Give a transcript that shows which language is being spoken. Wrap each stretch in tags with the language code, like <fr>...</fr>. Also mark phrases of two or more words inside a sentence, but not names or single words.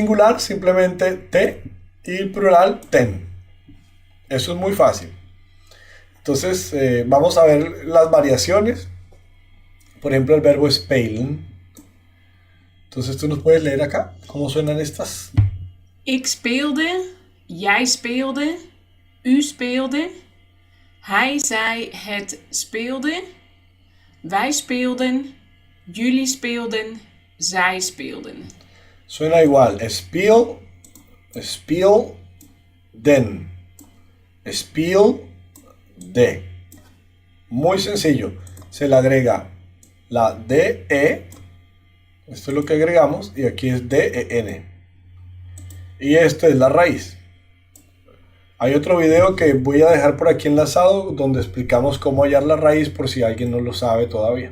<es>Para el singular simplemente T y el plural ten. Eso es muy fácil. Entonces vamos a ver las variaciones. Por ejemplo, el verbo spelen. Entonces tú nos puedes leer acá cómo suenan estas.</es> <nl>Ik speelde, jij speelde, u speelde, hij, zij, het speelde, wij speelden, jullie speelden, zij speelden.</nl> <es>Suena igual.</es> <nl>Speel, speel, den. Speel,</nl> <es>de. Muy sencillo. Se le agrega la DE. Esto es lo que agregamos. Y aquí es DEN. Y esto es la raíz. Hay otro video que voy a dejar por aquí enlazado donde explicamos cómo hallar la raíz por si alguien no lo sabe todavía.</es>